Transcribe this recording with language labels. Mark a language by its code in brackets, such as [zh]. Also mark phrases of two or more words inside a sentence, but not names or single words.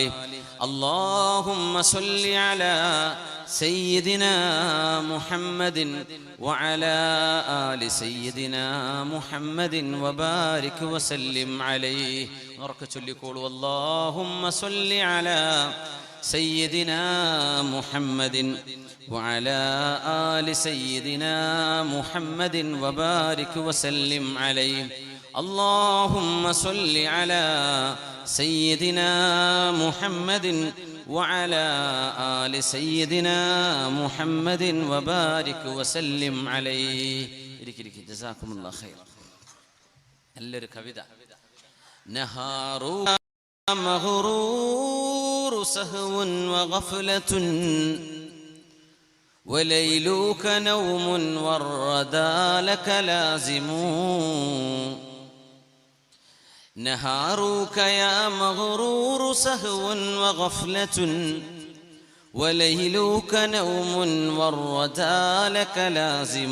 [ar] اللهم صل على سيدنا محمد وعلى آل سيدنا محمد وبارك وسلم عليه. [ml] ഉറക്കെ ചൊല്ലിക്കോളൂ, [ar] اللهم صل على سيدنا محمد وعلى آل سيدنا محمد وبارك وسلم عليه. اللهم صل على سيدنا محمد وعلى آل سيدنا محمد وبارك وسلم عليه. جزاكم الله خير. [ml] എല്ലാവരും കവിത. [ar] നഹാറു مغرور سهو وغفلة وليلك نوم والردى لك لازم. نهارك يا مغرور سهو وغفلة وليلك نوم والردى لك لازم.